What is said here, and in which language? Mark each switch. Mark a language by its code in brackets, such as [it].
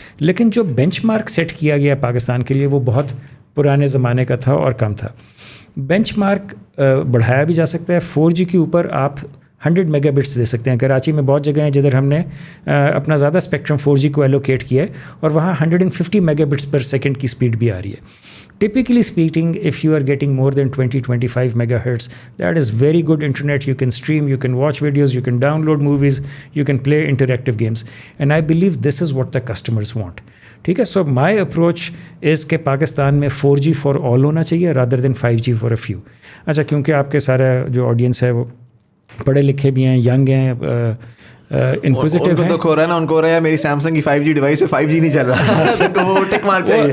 [ur] لیکن جو bench mark set کیا گیا پاکستان کے لیے وہ بہت پرانے زمانے کا تھا اور کم تھا. بینچ مارک بڑھایا بھی جا سکتا ہے. 4G کے اوپر آپ 100 میگا بٹس دے سکتے ہیں. کراچی میں بہت جگہ ہیں جدھر ہم نے اپنا زیادہ اسپیکٹرم 4G کو ایلوکیٹ کیا ہے اور وہاں 150 میگا بٹس پر سیکنڈ کی اسپیڈ بھی آ رہی ہے. [en] Typically speaking, if you are getting more than 20-25 megahertz, that is very good internet. You can stream, you can watch videos, you can download movies, you can play interactive games. And I believe this is what the customers want. [ur] ٹھیک ہے. [en] so my approach is [ur] کہ پاکستان میں [en] 4G for all [ur] ہونا چاہیے [en] Rather than 5G for a few. [ur] اچھا کیونکہ آپ کے سارا جو آڈینس ہے وہ پڑھے لکھے بھی ہیں, ینگ ہیں, انکوزیٹیو ہیں. تو کھو رہا ہے نا, ان کو ہو رہا ہے میری سیمسنگ کی 5G ڈیوائس ہے, 5G نہیں چل رہا, وہ ٹک مارک چاہیے.